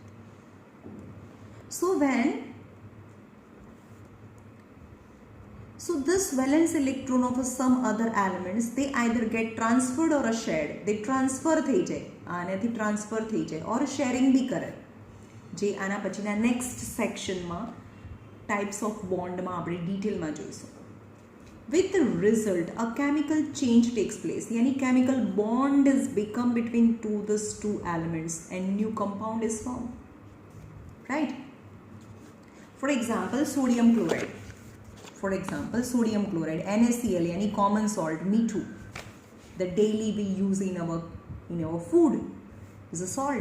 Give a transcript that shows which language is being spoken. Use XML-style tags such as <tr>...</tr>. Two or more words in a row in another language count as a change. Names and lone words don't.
<en>So this valence electron of some other elements, they either get transferred or shared. They transfer</en> <gu>થઈ જાય, આનાથી transfer થઈ જાય,</gu> <en>or sharing</en> <gu>બી કરે, જે આના પછીના</gu> <en>next section</en> <gu>માં</gu> <en>types of bond</en> <gu>માં આપણે detailમાં જોઈશું.</gu> <en>With the result, a chemical change takes place, yani chemical bond is become between these two elements and new compound is formed, right? For example, sodium chloride. NaCl, yani common salt, Me2, that daily we use in our food, is a salt.</en>